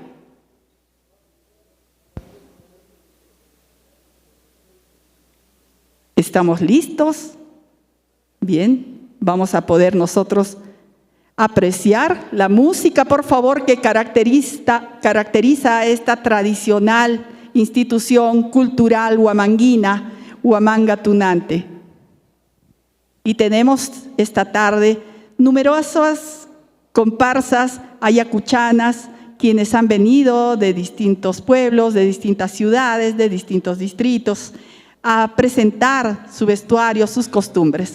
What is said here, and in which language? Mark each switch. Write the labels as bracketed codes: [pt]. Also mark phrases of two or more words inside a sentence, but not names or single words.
[es] ¿Estamos listos? Bien, vamos a poder nosotros apreciar la música, por favor, que caracteriza a esta tradicional institución cultural huamanguina, Huamanga Tunante. Y tenemos esta tarde numerosas comparsas ayacuchanas, quienes han venido de distintos pueblos, de distintas ciudades, de distintos distritos, a presentar su vestuario, sus costumbres.